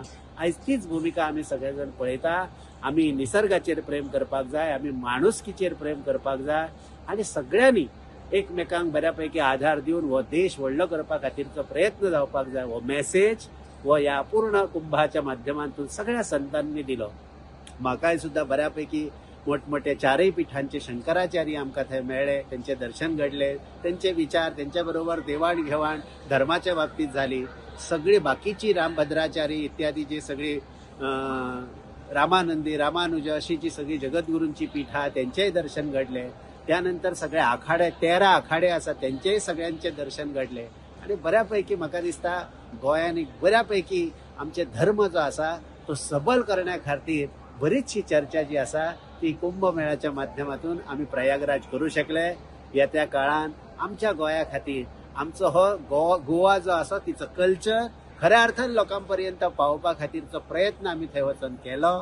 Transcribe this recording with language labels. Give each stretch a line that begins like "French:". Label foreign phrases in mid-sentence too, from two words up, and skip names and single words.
Konkani: आयज तीच भूमिका आमी सगळेजण पळयता. आमी निसर्गाचेर प्रेम करपाक जाय, आमी माणुसकीचेर प्रेम करपाक जाय आणि सगळ्यांनी एकमेकांक बऱ्यापैकी आधार दिवन हो देश व्हडलो करपा खातीरचो प्रयत्न जावपाक जाय. हो मेसेज हो या पूर्ण कुंभाच्या माध्यमांतून सगळ्या संतांनी दिलो. म्हाकाय सुद्धा बऱ्यापैकी मोठमोठे 4 पिठांचे शंकराचार्य आमकां थंय मेळ्ळे,
Marathi: त्यांचे दर्शन घडले, त्यांचे विचार, त्यांच्या बरोबर देवाणघेवाण धर्माच्या बाबतीत झाली. सगळी बाकीची रामभद्राचार्य इत्यादी जे सगळी रामानंदी, रामानुज अशी जी सगळी जगद्गुरूंची पीठा त्यांचेही दर्शन घडले. त्यानंतर सगळे आखाडे 13 आखाडे आसा त्यांचेही सगळ्यांचे दर्शन घडले.
Konkani: आणि बऱ्यापैकी म्हाका दिसता गोंयांनी बऱ्यापैकी आमचे धर्म जो आसा तो सबल करण्या खातीर बरीचशी चर्चा जी आसा ती कुंभमेळ्याच्या माध्यमातून आम्ही प्रयागराज करू शकले. येत्या काळान आमच्या गोंया खातीर आमचो हो गोवा जो आसा तिचो कल्चर खऱ्या अर्थान लोकांपर्यंत पावोवपा खातीरचो प्रयत्न आमी थंय वचून केलो.